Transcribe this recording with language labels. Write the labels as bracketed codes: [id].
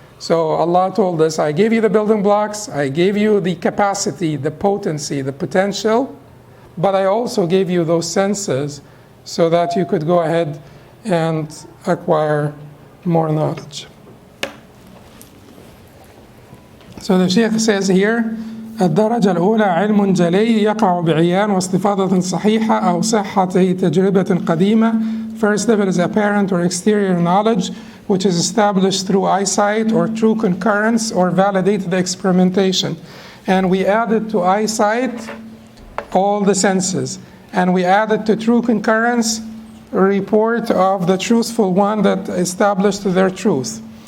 [en] So Allah told us, I gave you the building blocks, I gave you the capacity, the potency, the potential, but I also gave you those senses so that you could go ahead and acquire more knowledge. So the Sheikh says here, [ar] الدرجة الأولى علم جلي يقع بعيان واستفاضة صحيحة أو صحة تجربة قديمة. [en] First level is apparent or exterior knowledge, which is established through eyesight or through concurrence or validated experimentation. And we added to eyesight all the senses. And we added to true concurrence a report of the truthful one that established their truth.